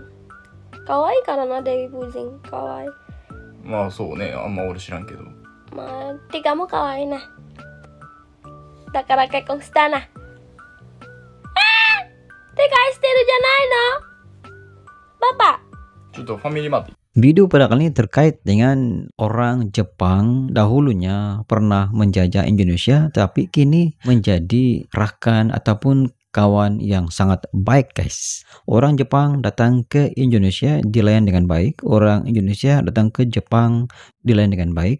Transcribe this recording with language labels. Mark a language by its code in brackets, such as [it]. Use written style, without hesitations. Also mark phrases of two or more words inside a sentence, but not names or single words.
[ja] 可愛いからな、デビ夫人。可愛い。まあそうね、あんま俺知らんけど。まあ、ティカも可愛いな。だから結婚したな。手返してるじゃないの？Bapak. ちょっとファミリーマート。 [id] Video pada kali ini terkait dengan orang Jepang dahulunya pernah menjajah Indonesia, tapi kini menjadi rakan ataupun kawan yang sangat baik, guys. Orang Jepang datang ke Indonesia dilayani dengan baik, orang Indonesia datang ke Jepang dilayani dengan baik.